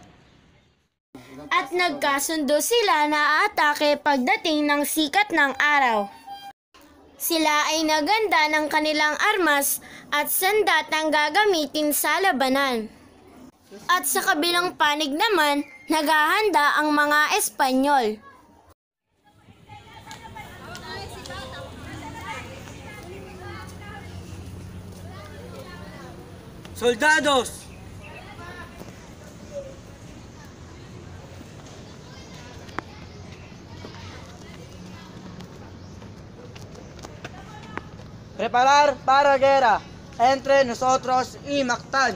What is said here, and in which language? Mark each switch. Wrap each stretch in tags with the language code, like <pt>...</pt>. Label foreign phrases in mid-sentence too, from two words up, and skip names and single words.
<tl>At nagkasundo sila na aatake pagdating ng sikat ng araw. Sila ay naganda ng kanilang armas at sandatang gagamitin sa labanan. At sa kabilang panig naman, naghahanda ang mga Espanyol.</tl> <es>Soldados! Preparar para guerra entre nosotros y Mactan.</es>